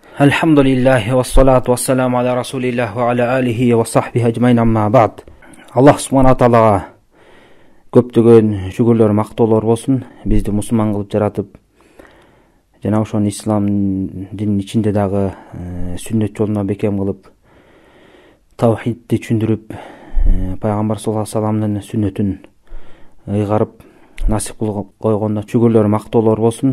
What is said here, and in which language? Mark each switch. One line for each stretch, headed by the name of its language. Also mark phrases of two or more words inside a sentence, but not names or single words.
Arabic: الحمد لله والصلاة والسلام على رسول الله وعلى آله وصحبه أجمعين أما بعد. الله سبحانه وتعالى
Kyrgyz: көптөгөн шүгүрлөр, мактоолор болсун. Бизди мусулман кылып жаратып, жана ошон ислам дининин ичинде дагы сүннөт жолуна бекем кылып, таухидти түшүндүрүп, пайгамбар
Arabic: صلى الله عليه وسلم
Kyrgyz: сүннөтүн ыйгарып насип кылып койгондо шүгүрлөр, мактоолор болсун.